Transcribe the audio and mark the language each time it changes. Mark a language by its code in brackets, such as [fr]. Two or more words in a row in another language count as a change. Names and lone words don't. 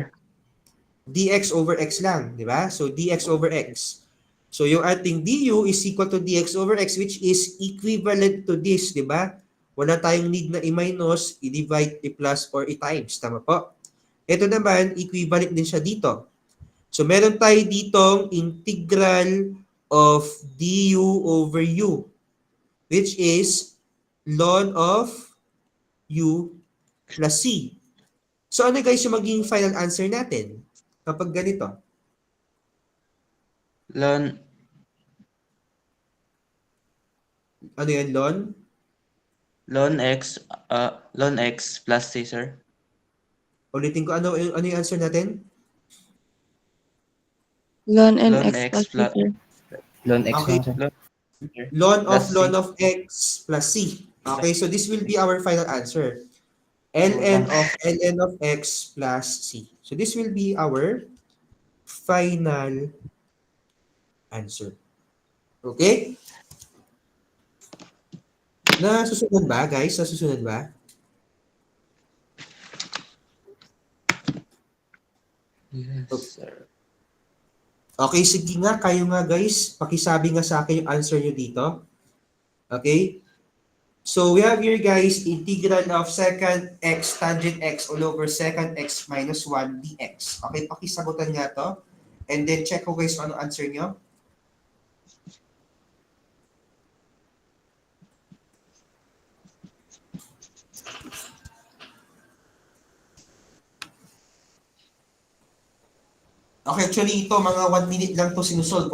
[en] Dx over x [tl] lang, di ba? [en] So dx over x. So [tl] yung ating [en] du is equal to dx over x which is equivalent to this, [tl] di ba? Wala tayong need na i-minus, i-divide, i-plus, or i-times. Tama po? Ito naman, equivalent din siya dito. [en] So [tl] meron tayo ditong [en] integral of du over u which is ln of u plus c. [tl] So ano guys yung magiging final answer natin kapag ganito? [en] Ln, [tl] Ano yan, [en] ln? ln x plus c, sir. [tl] Ulitin ko, ano yung answer natin? [en] Ln and Ln x x plus plus- c. Ln x Okay. [tl] lang, sir. [en] Ln of Plus c. ln of x plus c. Okay, so this will be our final answer. Ln of x plus c. So this will be our final answer. [tl] Okay? Nasusunod ba, guys? Nasusunod ba? [en] Yes, sir. [tl] Okay, sige nga, kayo nga guys, pakisabi nga sa akin yung answer nyo dito. [en] Okay? So we have here guys, integral of secant x tangent x all over secant x minus 1 dx. [tl] Okay, pakisagutan nga to. And then check ko guys kung ano answer nyo. Okay, actually ito mga 1 minute lang to sinusolve.